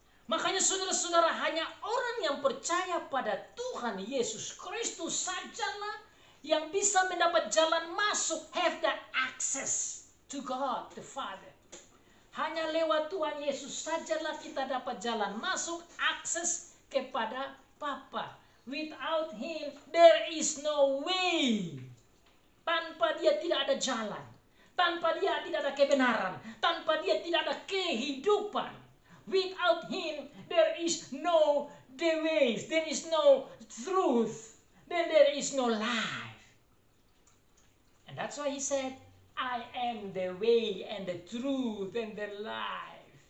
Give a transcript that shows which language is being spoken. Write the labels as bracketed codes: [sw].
[id] Makanya saudara-saudara, hanya orang yang percaya pada Tuhan Yesus Kristus sajalah yang bisa mendapat jalan masuk, [en] have the access to God the Father. [id] Hanya lewat Tuhan Yesus sajalah kita dapat jalan masuk, akses kepada Bapa. [en] Without Him there is no way. [id] Tanpa Dia tidak ada jalan. Tanpa Dia tidak ada kebenaran. Tanpa Dia tidak ada kehidupan. [en] Without Him there is no the ways. There is no truth. Then there is no life. And that's why He said, I am the way and the truth and the life.